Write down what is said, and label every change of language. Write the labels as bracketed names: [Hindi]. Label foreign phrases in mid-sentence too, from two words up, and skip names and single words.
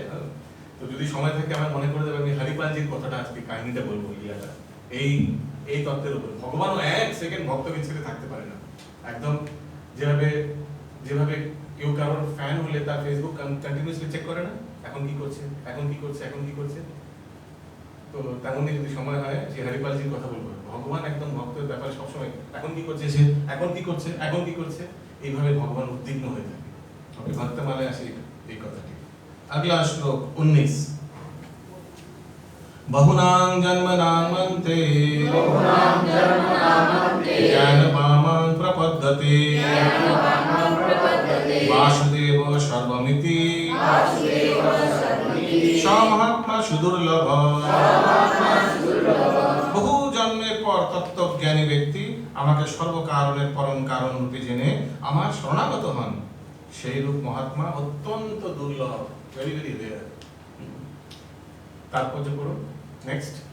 [Bangla] তো যদি সময় থাকে আমার মনে করে দেবে, আমি হরিপালজির কথাটা আজকে কাহিনীটা বলবো, ইলাটা এই এই তত্ত্বের উপর, ভগবানও এক সেকেন্ড ভক্তকে ছেড়ে থাকতে পারে না, একদম যেভাবে যেভাবে কেউ কারোর ফ্যান হলে তার ফেসবুক কন্টিনিউয়াসলি চেক করে না, এখন কি করছে, এখন কি করছে, এখন কি করছে, তো তেমনই যদি সময় হয় যে হরিপালজির কথা বলবো, ভগবান একদম ভক্তের ব্যাপারে সবসময় এখন কি করছে সে, এখন কি করছে, এখন কি করছে, এইভাবে ভগবান উদ্বিগ্ন হয়ে থাকে। ওকে ভক্তমালায় আসে এই কথাটি। [Hindi] अगला श्लोक [Sanskrit] 19 बहुनां जन्मनामन्ते ज्ञानपामां प्रपद्यते वासुदेव सर्वमिति स महात्मा सुदुर्लभ। [Bangla] বহু জন্মের পর তত্ত্বজ্ঞানী ব্যক্তি আমাকে সর্বকারণের পরম কারণ রূপে জেনে আমার শরণাগত হন, সেই রূপ মহাত্মা অত্যন্ত দুর্লভ, [English] very very rare. [Bangla] তারপর যে পড়ো নেক্সট।